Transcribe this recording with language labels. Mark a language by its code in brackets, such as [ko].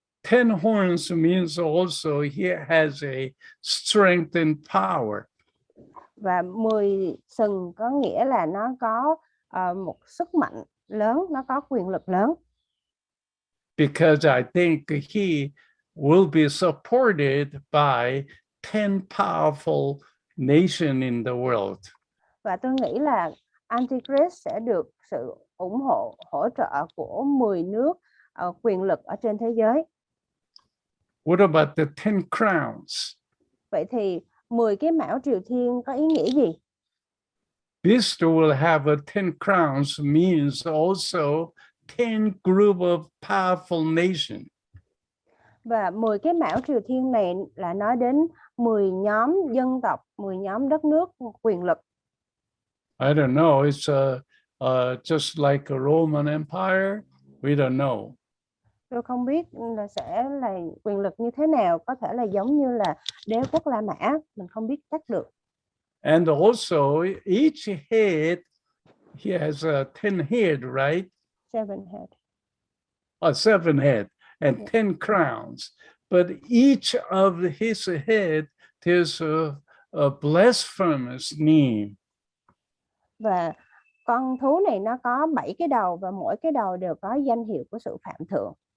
[en] 10 horns means also he has a strength and power. [vi] Và 10 sừng có nghĩa là nó có một sức mạnh lớn, nó có quyền lực lớn. [en] Because I think he will be supported by 10 powerful nations in the world. [vi] Và tôi nghĩ là Antichrist sẽ được sự ủng hộ, hỗ trợ của 10 nước quyền lực ở trên thế giới. [en] What about the 10 crowns? [vi] Vậy thì 10 cái mão triều thiên có ý nghĩa gì? [en] Beast will have a 10 crowns means also 10 group of powerful nations. [vi] Và 10 cái mão triều thiên này là nói đến 10 nhóm dân tộc, 10 nhóm đất nước quyền lực. [en] I don't know, it's just like a Roman Empire, we don't know. [vi] Tôi không biết là sẽ là quyền lực như thế nào, có thể là giống như là đế quốc La Mã, mình không biết chắc được. [en] And also each head, he has 10 head, right? 7 head. 7 head and 10 crowns. But each of his head, there's a blasphemous name. [vi] Và con thú này nó có 7 cái đầu và mỗi cái đầu đều có danh hiệu của sự phạm thượng.